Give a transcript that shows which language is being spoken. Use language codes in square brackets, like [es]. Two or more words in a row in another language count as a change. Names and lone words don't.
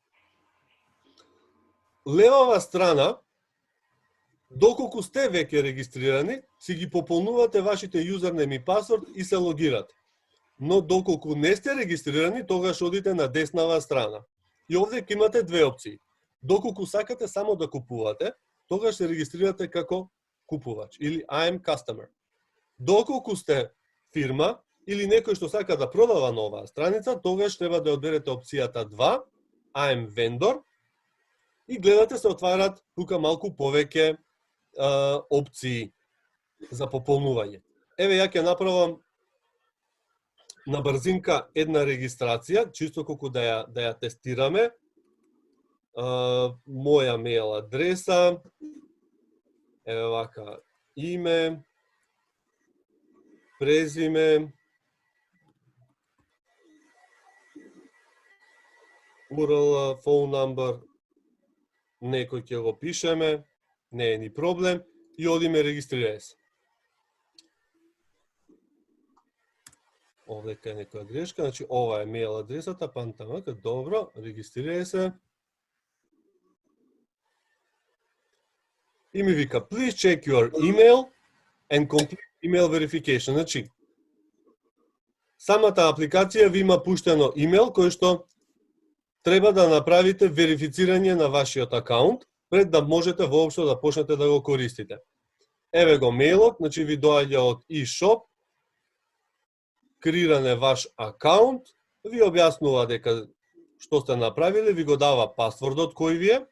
[mk] Левава страна, доколку сте веќе регистрирани, си ги пополнувате вашите юзернем и пасворд и се логирате. Но доколку не сте регистрирани, тогаш одите на деснава страна. И овдека имате две опции. Доколку сакате само да купувате, тогаш се регистрирате како купувач или [en] I am customer. [mk] Доколку сте фирма или некој што сака да продава на оваа страница, тогаш треба да одберете опцијата 2, [en] I am vendor, [mk] и гледате се отварат тука малку повеќе опции за пополнување. Еве ја ќе направам на брзинка една регистрација, чисто колку да ја тестираме. Моја мејл адреса, еве вака, име, презиме, [en] URL, phone number, [mk] некој ќе го пишеме, не е ни проблем, и одиме регистрирај се. Овдека е некоја грешка, значи ова е мејл адресата, пантамака, добро, регистрирај се. И ми вика, [en] please check your email and complete email verification. [mk] Значи, самата апликација ви има пуштено имейл кој што треба да направите верифицирање на вашиот акаунт пред да можете воопшто да почнете да го користите. Еве го мејлот, значи ви доаѓа од eShop, креиране ваш акаунт, ви објаснува дека што сте направиле, ви го дава пасвордот кој ви е.